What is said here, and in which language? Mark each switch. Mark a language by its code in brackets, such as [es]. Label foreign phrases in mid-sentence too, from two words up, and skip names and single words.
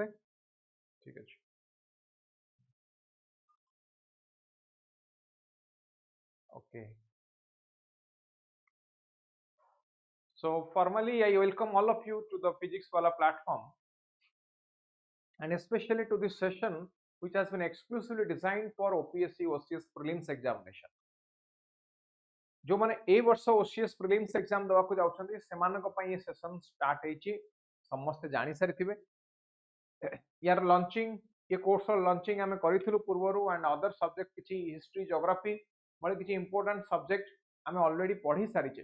[or] ଠିକ ଅଛି. [en] Okay. So formally, I welcome all of you to the Physics Wallah platform, and especially to this session, which has been exclusively designed for OPSC OCS Prelims Examination. [or] ଯେଉଁ ମାନେ ଏ ବର୍ଷ OCS Prelims Exam ଦବାକୁ ଯାଉଛନ୍ତି ସେମାନଙ୍କ ପାଇଁ ଏ [en] session start [or] ହେଉଛି ସମସ୍ତେ ଜାଣି ସାରିଥିବେ. ଯାର ଲଞ୍ଚିଂ ଏ [en] course launching [or] ଆମେ କରିଥିଲୁ ପୂର୍ବରୁ [en] and other subject [or] କିଛି [en] history geography [or] ବଡ଼େ କିଛି [en] important subject [or] ଆମେ ଅଲରେଡି ପଢ଼ି ସାରିଛେ.